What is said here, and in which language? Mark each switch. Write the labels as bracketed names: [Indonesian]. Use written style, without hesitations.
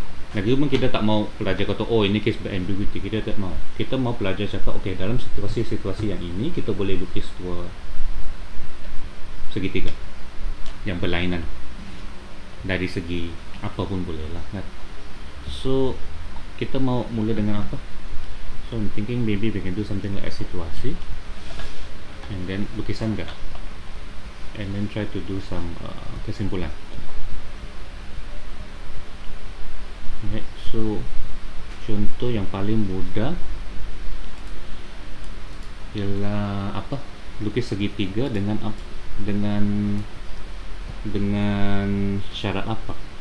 [Malay] Lagi pun kita tak mau pelajar kata oh ini case ambiguity, kita tak mau. Kita mau pelajar cakap okey, dalam situasi-situasi yang ini kita boleh lukis 2 segitiga yang berlainan dari segi apa pun boleh lah kan? So kita mau mula dengan apa? [English] So I'm thinking maybe we can do something like a situasi, and then [Malay] lukisan ke, [English] and then try to do some kesimpulan. [Malay] Okay, so contoh yang paling mudah ialah apa? Lukis segitiga dengan syarat apa?